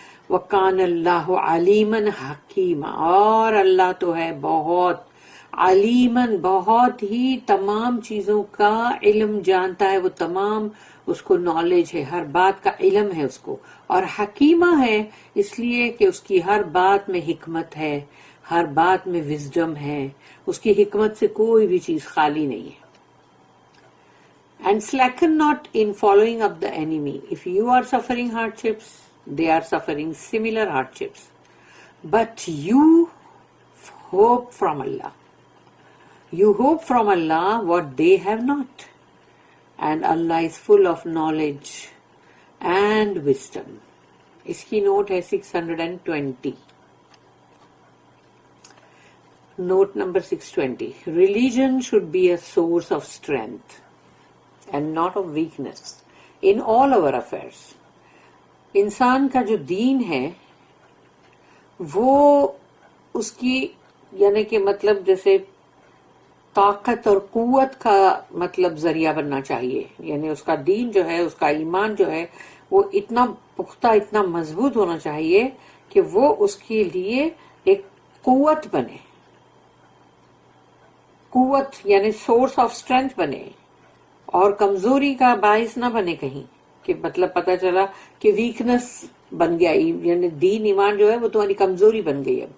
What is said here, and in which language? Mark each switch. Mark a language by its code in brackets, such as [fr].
[ar] وَكَانَ اللَّهُ عَلِيمًا حَكِيمًا، [ur] اور اللہ تو ہے بہت علیمن، بہت ہی تمام چیزوں کا علم جانتا ہے، وہ تمام اس کو نالج ہے، ہر بات کا علم ہے اس کو. اور حکیمہ ہے اس لیے کہ اس کی ہر بات میں حکمت ہے، ہر بات میں وزڈم ہے، اس کی حکمت سے کوئی بھی چیز خالی نہیں ہے. [en] And slacken not in following up the enemy. If you are suffering hardships, they are suffering similar hardships. But you hope from Allah. You hope from Allah what they have not. And Allah is full of knowledge and wisdom. [ur] اس کی note ہے 620. [en] Note number 620. Religion should be a source of strength and not of weakness in all our affairs. [ur] انسان کا جو دین ہے وہ اس کی یعنی کہ مطلب جیسے طاقت اور قوت کا مطلب ذریعہ بننا چاہیے. یعنی اس کا دین جو ہے، اس کا ایمان جو ہے وہ اتنا پختہ، اتنا مضبوط ہونا چاہیے کہ وہ اس کے لیے ایک قوت بنے، قوت یعنی [en] source of strength [ur] بنے، اور کمزوری کا باعث نہ بنے کہیں کہ مطلب پتہ چلا کہ ویکنس بن گیا، یعنی دین ایمان جو ہے وہ تمہاری کمزوری بن گئی.